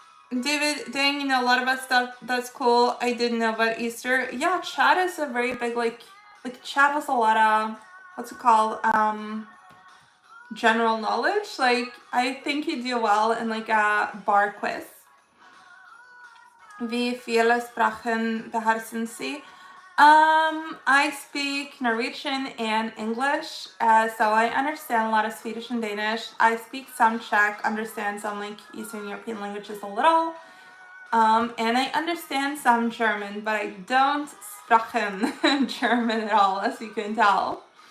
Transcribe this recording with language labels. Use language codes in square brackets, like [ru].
[en] David, dang, you know a lot about stuff. That's cool. I didn't know about Easter. Yeah, chat is a very big, like chat has a lot of what's it called? General knowledge. Like, I think you do well in like a bar quiz. [de] Wie viele Sprachen beherrschen Sie? [en] I speak Norwegian and English, so I understand a lot of Swedish and Danish. I speak some Czech, understand some like Eastern European languages a little, and I understand some German, but I don't sprechen German at all, as you can tell.